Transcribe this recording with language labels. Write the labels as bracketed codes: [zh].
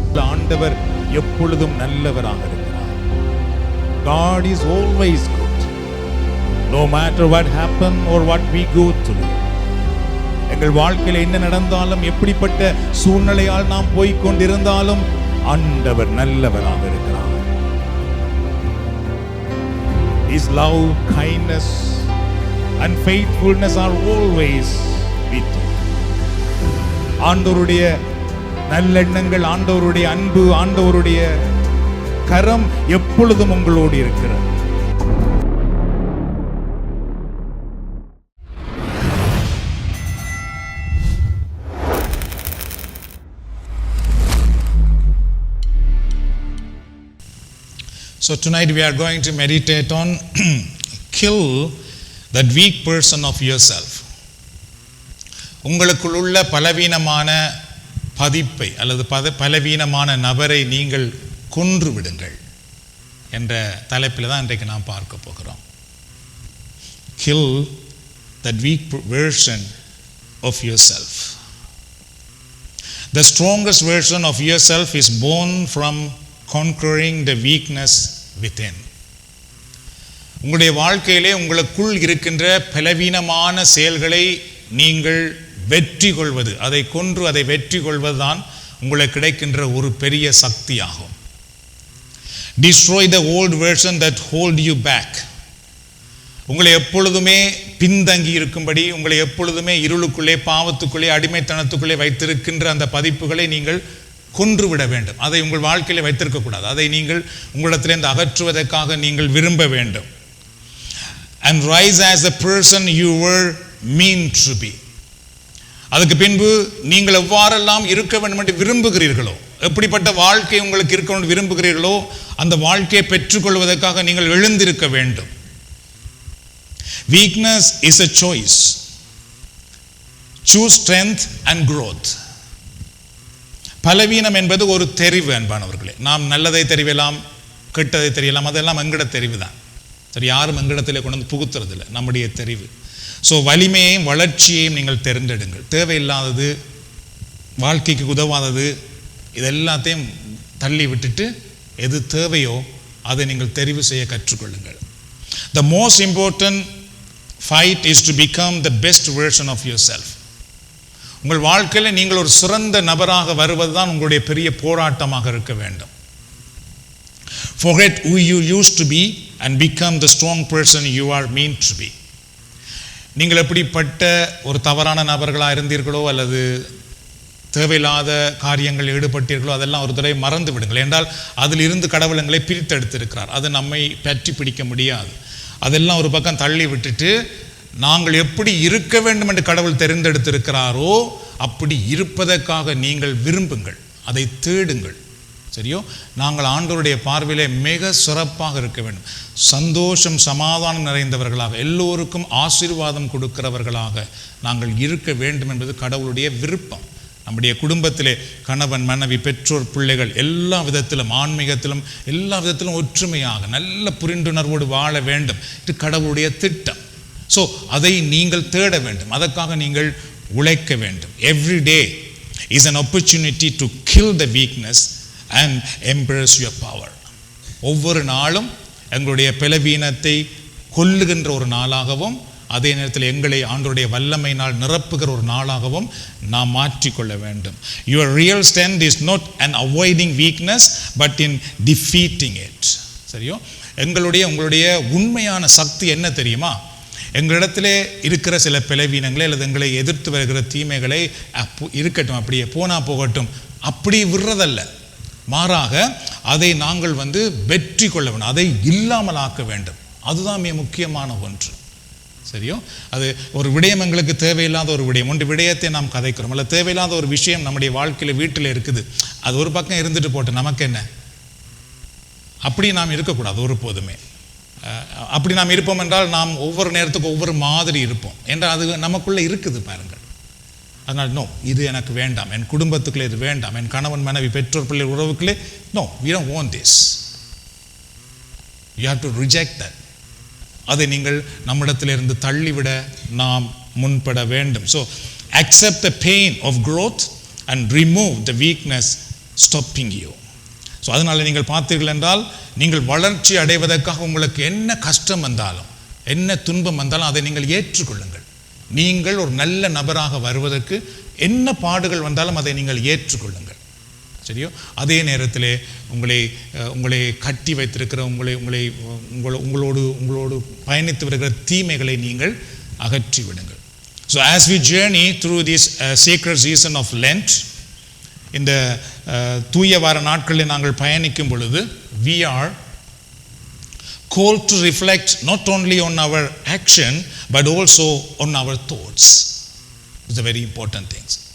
[ta] ஆண்டவர் எப்பொழுதும் நல்லவராக இருக்கிறார். [en] God is always good, no matter what happen or what we go through. [ta] எங்கள் வாழ்க்கையில் என்ன நடந்தாலும், எப்படிப்பட்ட சூழ்நிலையால் நாம் போய்க் கொண்டிருந்தாலும் ஆண்டவர் நல்லவராக இருக்கிறார். [en] His love, kindness and faithfulness are always with you. [ta] ஆண்டவருடைய நல்லெண்ணங்கள், ஆண்டவருடைய அன்பு, ஆண்டவருடைய கரம் எப்பொழுதும் உங்களோடு இருக்கிறது. [en] So tonight we are going to meditate on kill that weak person of yourself. [ta] உங்களுக்குள் உள்ள பலவீனமான பதிப்பை அல்லது பலவீனமான நபரை நீங்கள் கொன்று விடுங்கள் என்ற தலைப்பில் தான் இன்றைக்கு நாம் பார்க்க போகிறோம். [en] Kill that weak version of yourself. The strongest version of yourself is born from conquering the weakness within. [ta] உங்களுடைய வாழ்க்கையிலே உங்களுக்குள் இருக்கின்ற பலவீனமான செயல்களை நீங்கள் வெற்றி கொள்வது, அதை கொன்று அதை வெற்றி கொள்வதுதான் உங்களுக்கு கிடைக்கின்ற ஒரு பெரிய சக்தியாகும். [en] Destroy the old version that hold you back. [ta] உங்களை எப்பொழுதுமே பின்தங்கி இருக்கும்படி, உங்களை எப்பொழுதுமே இருளுக்குள்ளே, பாவத்துக்குள்ளே, அடிமைத்தனத்துக்குள்ளே வைத்திருக்கின்ற அந்த பதிப்புகளை நீங்கள் கொன்று விட வேண்டும். அதை உங்கள் வாழ்க்கையிலே வைத்திருக்கக்கூடாது. அதை நீங்கள் உங்களிடத்திலிருந்து அகற்றுவதற்காக நீங்கள் விரும்ப வேண்டும். [en] And rise as the person you were meant to be. [ta] அதுக்கு பின்பு நீங்கள் எவ்வாறெல்லாம் இருக்க வேண்டும் என்று விரும்புகிறீர்களோ, எப்படிப்பட்ட வாழ்க்கை உங்களுக்கு இருக்க வேண்டும் விரும்புகிறீர்களோ அந்த வாழ்க்கையை பெற்றுக்கொள்வதற்காக நீங்கள் எழுந்திருக்க வேண்டும். [en] Weakness is a choice. Choose strength and growth. [ta] பலவீனம் என்பது ஒரு தெரிவு அன்பானவர்களே. நாம் நல்லதை தெரிவிக்கலாம், கெட்டதை தெரியலாம், அதெல்லாம் எங்கட தெரிவு தான். சரி, யாரும் எங்கிடத்திலே கொண்டு வந்து புகுத்துறதில்லை, நம்முடைய தெரிவு. ஸோ வலிமையையும் வளர்ச்சியையும் நீங்கள் தேர்ந்தெடுங்கள். தேவையில்லாதது, வாழ்க்கைக்கு உதவாதது, இதெல்லாத்தையும் தள்ளி விட்டுட்டு எது தேவையோ அதை நீங்கள் தெரிவு செய்ய கற்றுக்கொள்ளுங்கள். [en] The most important fight is to become the best version of yourself. [ta] உங்கள் வாழ்க்கையில் நீங்கள் ஒரு சிறந்த நபராக வருவதுதான் உங்களுடைய பெரிய போராட்டமாக இருக்க வேண்டும். [en] Forget who you used to be and become the strong person you are meant to be. [ta] நீங்கள் எப்படிப்பட்ட ஒரு தவறான நபர்களாக இருந்தீர்களோ அல்லது தேவையில்லாத காரியங்கள் ஈடுபட்டீர்களோ அதெல்லாம் ஒரு தடவை மறந்து விடுங்கள். என்றால் அதில் இருந்து கடவுள் எங்களை பிரித்தெடுத்திருக்கிறார். அது நம்மை பற்றி பிடிக்க முடியாது. அதெல்லாம் ஒரு பக்கம் தள்ளி விட்டுட்டு நாங்கள் எப்படி இருக்க வேண்டும் என்று கடவுள் தெரிந்தெடுத்திருக்கிறாரோ அப்படி இருப்பதற்காக நீங்கள் விரும்புங்கள், அதை தேடுங்கள். சரியோ? நாங்கள் ஆண்டவருடைய பார்வையிலே மிக சிறப்பாக இருக்க வேண்டும். சந்தோஷம், சமாதானம் நிறைந்தவர்களாக, எல்லோருக்கும் ஆசீர்வாதம் கொடுக்கிறவர்களாக நாங்கள் இருக்க வேண்டும் என்பது கடவுளுடைய விருப்பம். நம்முடைய குடும்பத்திலே கணவன், மனைவி, பெற்றோர், பிள்ளைகள் எல்லா விதத்திலும், ஆன்மீகத்திலும் எல்லா விதத்திலும் ஒற்றுமையாக நல்ல புரிந்துணர்வோடு வாழ வேண்டும். இது கடவுளுடைய திட்டம். ஸோ அதை நீங்கள் தேட வேண்டும், அதற்காக நீங்கள் உழைக்க வேண்டும். [en] Every day is an opportunity to kill the weakness and embrace your power. [ta] ஒவ்வொரு நாளும் எங்களுடைய பலவீனத்தை கொல்லுகின்ற ஒரு நாளாகவும் அதே நேரத்தில் எங்களை ஆண்டவருடைய வல்லமையினால் நிரப்புகிற ஒரு நாளாகவும் நாம் மாற்றிக்கொள்ள வேண்டும். [en] Your real strength is not an avoiding weakness but in defeating it. [ta] சரியோ? உங்களுடைய உங்களுடைய உண்மையான சக்தி என்ன தெரியுமா? எங்களிடத்திலே இருக்கிற சில பலவீனங்களை அல்லது எங்களை எதிர்த்து வருகிற தீமைகளை இருக்கட்டும், அப்படியே போனா போகட்டும், அப்படி விடுறதல்ல. மாறாக அதை நாங்கள் வெற்றி கொள்ள வேண்டும், அதை இல்லாமல் ஆக்க வேண்டும். அதுதான் மிக முக்கியமான ஒன்று. சரியோ? அது ஒரு விடயம் எங்களுக்கு தேவையில்லாத ஒரு விடயம், ஒன்று விடயத்தை நாம் கதைக்கிறோம், அல்ல தேவையில்லாத ஒரு விஷயம் நம்முடைய வாழ்க்கையில் வீட்டில் இருக்குது, அது ஒரு பக்கம் இருந்துட்டு போட்டு நமக்கு என்ன, அப்படி நாம் இருக்கக்கூடாது ஒருபோதுமே. அப்படி நாம் இருப்போம் என்றால் நாம் ஒவ்வொரு நேரத்துக்கும் ஒவ்வொரு மாதிரி இருப்போம் என்றால் அது நமக்குள்ளே இருக்குது பாருங்கள். அதனால் நோ, இது எனக்கு வேண்டாம், என் குடும்பத்துக்குள்ளே இது வேண்டாம், என் கணவன் மனைவி பெற்றோர் பிள்ளை உறவுக்குள்ளே no, [en] we don't want this. You have to reject that. [ta] அதை நீங்கள் நம்மிடத்திலிருந்து தள்ளிவிட நாம் முன்பட வேண்டும். [en] So accept the pain of growth and remove the weakness stopping you. [ta] So அதனால் நீங்கள் பார்த்தீர்கள் என்றால் நீங்கள் வளர்ச்சி அடைவதற்காக உங்களுக்கு என்ன கஷ்டம் வந்தாலும் என்ன துன்பம் வந்தாலும் அதை நீங்கள் ஏற்றுக்கொள்ளுங்கள். நீங்கள் ஒரு நல்ல நபராக வருவதற்கு என்ன பாடுகள் வந்தாலும் அதை நீங்கள் ஏற்றுக்கொள்ளுங்கள். சரியோ? அதே நேரத்திலே உங்களை கட்டி வைத்திருக்கிற உங்களோடு பயணித்து வருகிற தீமைகளை நீங்கள் அகற்றி விடுங்கள். [en] so as we journey through this sacred season of Lent, [ta] இந்த தூய வார நாட்களில் நாங்கள் பயணிக்கும் பொழுது [en] we are called to reflect not only on our action but also on our thoughts. It's a very important thing.